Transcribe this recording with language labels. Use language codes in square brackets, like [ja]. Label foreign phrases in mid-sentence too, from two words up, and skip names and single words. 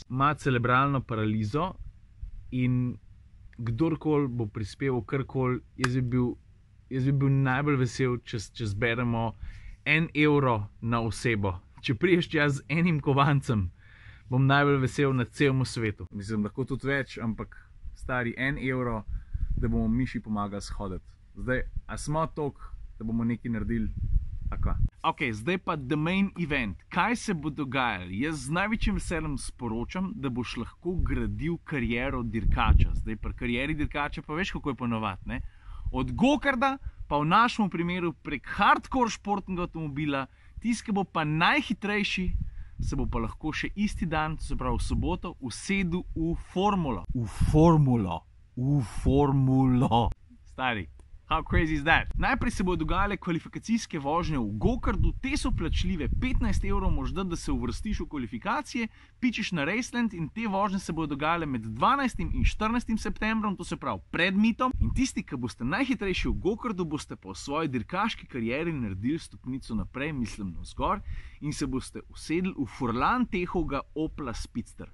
[sl] Ima cerebralno paralizo in kdorkoli bo prispeval karkoli, jaz bi bil najbolj vesel, če zberemo 1 evro na osebo. Če priješ z enim kovancem, bom najbolj vesel na celem svetu. Mislim, lahko tudi več, ampak stari 1 evro, da bomo Miši pomagali shoditi. Zdaj, a smo toliko, da bomo nekaj naredili? Ok, zdaj pa [en] the main event. [sl] Kaj se bo dogajalo? Jaz z največjim veseljem sporočam, da boš lahko gradil kariero dirkača. Zdaj, pri karieri dirkača pa veš, kako je ponovati, ne? Od gokarda, pa v našem primeru prek hardcore športnega avtomobila, tisti, ki bo pa najhitrejši, se bo pa lahko še isti dan, to se pravi v soboto, usedel v formulo. V formulo. Stari. [en] How crazy is that? [sl] Najprej se bodo dogajale kvalifikacijske vožnje v gokardu, te so plačljive, 15 evrov moraš dati, da se uvrstiš v kvalifikacije, pičeš na Raceland in te vožnje se bodo dogajale med 12. in 14. septembrom, to se pravi pred mitom. In tisti, ki boste najhitrejši v gokardu, boste pa v svoji dirkaški karieri naredili stopnico naprej, mislim navzgor, in se boste usedli v furlan tehovega Opla Speedster.